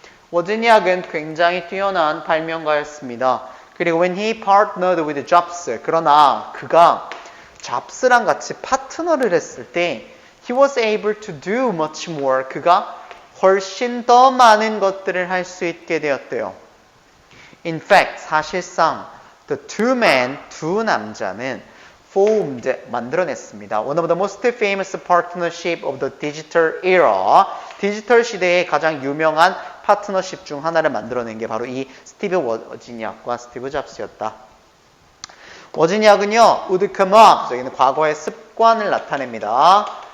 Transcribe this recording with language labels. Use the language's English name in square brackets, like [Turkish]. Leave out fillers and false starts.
[Korean] 워즈니악은 굉장히 뛰어난 발명가였습니다. 그리고 [English] when he partnered with Jobs, [Korean] 그러나 그가 잡스랑 같이 파트너를 했을 때 [English] he was able to do much more, [Korean] 그가 훨씬 더 많은 것들을 할 수 있게 되었대요. [English] In fact, [Korean] 사실상 [English] the two men, [Korean] 두 남자는 [English] formed, [Korean] 만들어냈습니다. [English] One of the most famous partnership of the digital era, [Korean] 디지털 시대의 가장 유명한 파트너십 중 하나를 만들어낸 게 바로 이 스티브 워즈니악과 스티브 잡스였다. 워즈니악은요, [English] would come up, [Korean] 여기는 과거의 습관을 나타냅니다.